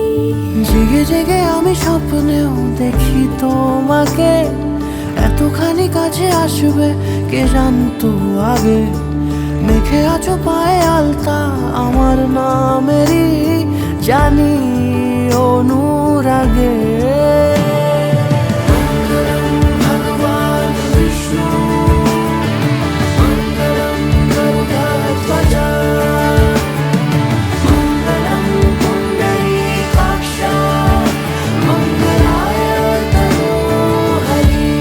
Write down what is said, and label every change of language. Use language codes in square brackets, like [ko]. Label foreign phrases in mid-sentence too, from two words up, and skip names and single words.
[bn] জেগে জেগে আমি স্বপ্নেও দেখি তোমাকে, এতখানি কাছে আসবে কে জানতো আগে। মেখে আছো পায়ে আলতা আমার নামেরই, জানি অনুরাগে। [sa] मंगलम भगवान विष्णु, मंगलम गरुडध्वज, मंगलम पुंडरीकाक्ष, मंगलाय तनोहरि।